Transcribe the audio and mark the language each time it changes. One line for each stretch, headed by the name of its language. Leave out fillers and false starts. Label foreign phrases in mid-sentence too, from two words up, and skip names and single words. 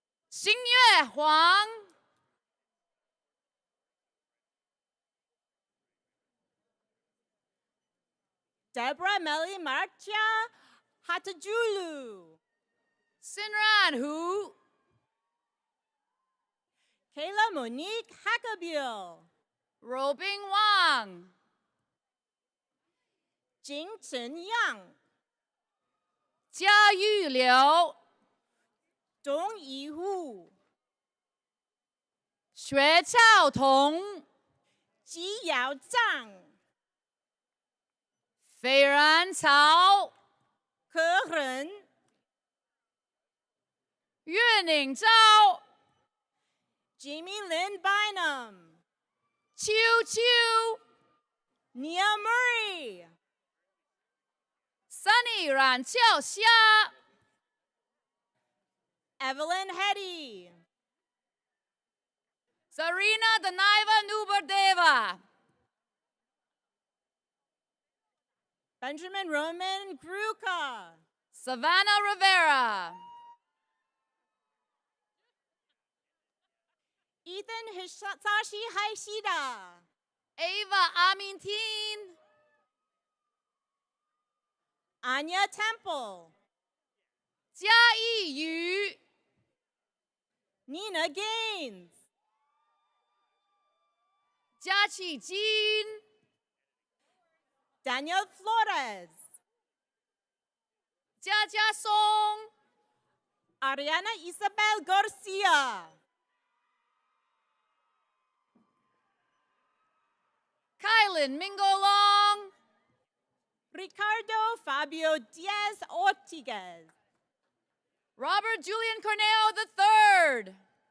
English: 星月黄、 Deborah Melly Marcia Hatajulu. Sinran Hu, Kayla Monique Hackabill. Robing Wang, Jing Chen Yang. 嘉玉柳、 Dong Yihu. 学俏彤、 Ji Yao Zhang. 斐然曹、 Ke Ren. 岳宁昭、 Jamie Lynn Bynum. 秋秋、 Nia Murray. Sunny 冉俏虾、 Evelyn Hetty. Zarina Danaiva Nuberdeva, Benjamin Roman Gruka. Savannah Rivera, Ethan Hisashi Haishida. Ava Amintin, Anya Temple. 嘉义宇、 Nina Gaines. 嘉启金、 Daniel Flores. 嘉嘉松、 Ariana Isabel Garcia. Kylan Mingolong, Ricardo Fabio Diaz Ortiguez. Robert Julian Corneo III,